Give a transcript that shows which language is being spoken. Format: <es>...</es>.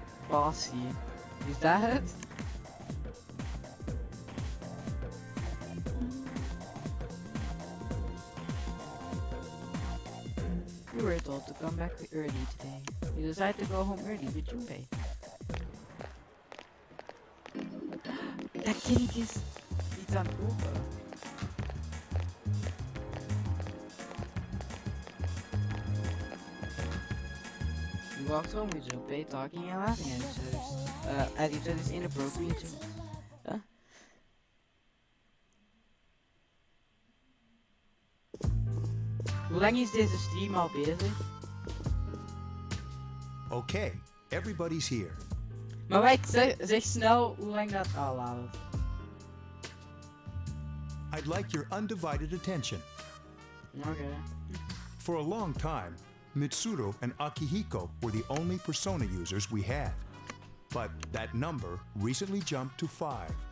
<en>Bossy. Is that it? We were told to come back early today. We decided to go home early with Junpei.</en> <nl>Dat kind is iets aan het kopen.</nl> <en>We walked home with Junpei talking and laughing at each other's inappropriate jokes. Huh?</en> <nl>Hoe lang is deze stream al bezig?</nl> <en>Okay, everybody's here.</en> <nl>Maar wacht, zeg snel hoe lang dat al laat.</nl> <en>I'd like your undivided attention. Okay. For a long time, Mitsuru and Akihiko were the only persona users we had. But that number recently jumped to 5.</en>